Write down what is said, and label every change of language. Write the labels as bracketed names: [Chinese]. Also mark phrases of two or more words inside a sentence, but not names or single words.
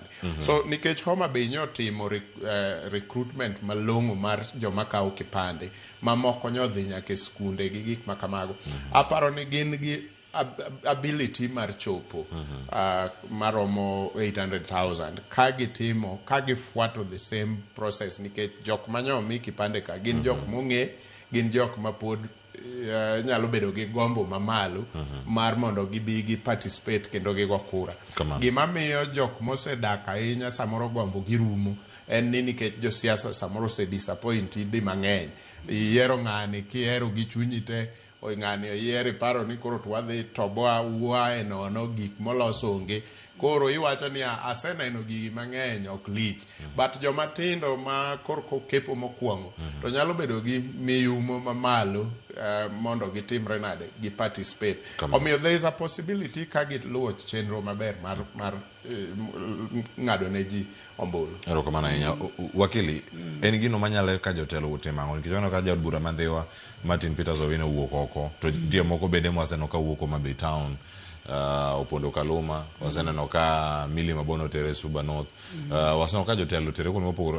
[Luo (Kenya and Tanzania)] So nikech Homa Bay nyotimo recruitment malong'o mar joma kawo kipande, mamoko nyodhi nyaka e skunde gi gik makamago. Aparo ni gin gi ability mar chopo maromo 800,000 ka gitimo, ka gifuato [English] the same process, [Luo (Kenya and Tanzania)] nikech jok manyomi kipande ka gin jok mong'e, gin jok ma pod nyalo bedo gi gombo mamalo mar mondo gibi gi participate kendo gi go kura. Gima miyo jok mosedak ahinya samoro gombo gi rumo en ni nikech jo siasa samoro se disappointi di mang'eny. Iyiero ng'ani kiero gi chunyi te, o ng'ani oyieri paro ni koro twadhi toboa uae nono gik molos onge. Koro iwacho ni aseneno gigi mang'eny ok lich, but joma tindo ma korko kepo mokwongo to nyalo bedo gi miyumo mamalo mondo gitimre nade gi participate. Omiyo [English] there is a possibility [Luo (Kenya and Tanzania)] ka giluwo chenro maber mar ng'ado ne ji ombulu. Erokamano ahinya. Wakili, en gino manyalo ka jotelo utimo ang'o? Nikech aneno ka jaod bura Mandhiwa Martin Peters Owino owuok oko, to nitie moko bende mwaseno ka wuok Homa Bay Town, Opondo Kaluma, waseneno ka Millie Mabono otere Suba North, waseneno ka jotelo otere kuonde mopogore.